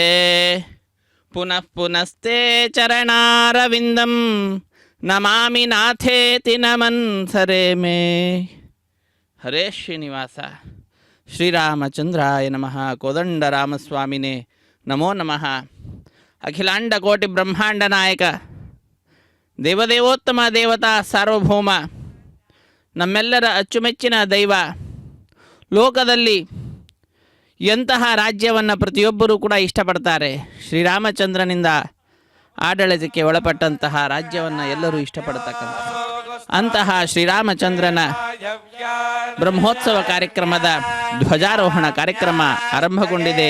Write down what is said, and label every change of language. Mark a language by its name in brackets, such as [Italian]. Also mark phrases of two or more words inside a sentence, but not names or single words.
[Sanskrit] पुनः पुनस्ते चरणारविन्दं नमामि नाथेति नमन् सरे मे। हरे श्रीनिवास श्रीरामचंद्राय नमः। कोदंडरामस्वामिने नमो नमः। अखिलांड कोटि ब्रह्मांड नायक देवदेवोत्तम देवता सार्वभौम [Kannada] ನಮ್ಮೆಲ್ಲರ ಅಚ್ಚುಮೆಚ್ಚಿನ ದೈವ ಲೋಕದಲ್ಲಿ ಎಂತಹ ರಾಜ್ಯವನ್ನು ಪ್ರತಿಯೊಬ್ಬರೂ ಕೂಡ ಇಷ್ಟಪಡ್ತಾರೆ. ಶ್ರೀರಾಮಚಂದ್ರನಿಂದ ಆಡಳಿತಕ್ಕೆ ಒಳಪಟ್ಟಂತಹ ರಾಜ್ಯವನ್ನು ಎಲ್ಲರೂ ಇಷ್ಟಪಡತಕ್ಕಂಥ ಅಂತಹ ಶ್ರೀರಾಮಚಂದ್ರನ ಬ್ರಹ್ಮೋತ್ಸವ ಕಾರ್ಯಕ್ರಮದ ಧ್ವಜಾರೋಹಣ ಕಾರ್ಯಕ್ರಮ ಆರಂಭಗೊಂಡಿದೆ.